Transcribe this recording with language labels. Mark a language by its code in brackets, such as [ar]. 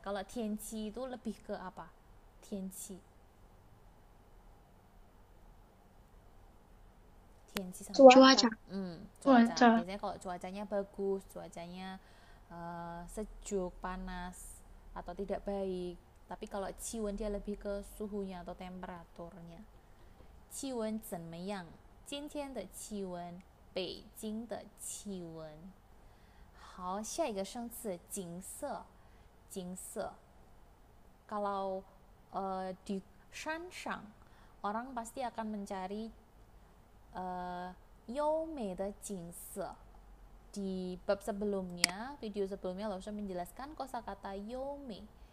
[id] Kalau 天气 itu lebih ke apa? 天气 sama cuaca. cuaca. Biasanya kalau cuacanya bagus, cuacanya sejuk, panas, atau tidak baik. Tapi kalau 气温 dia lebih ke suhunya atau temperaturnya. [zh] 气温怎么样? 今天的气温，北京的气温。好，下一个生词景色。 [id] 景色 kalau di 山上 orang pasti akan mencari [zh] 优美的景色. [id] Di bab sebelumnya, video sebelumnya Lausha menjelaskan kosakata yome.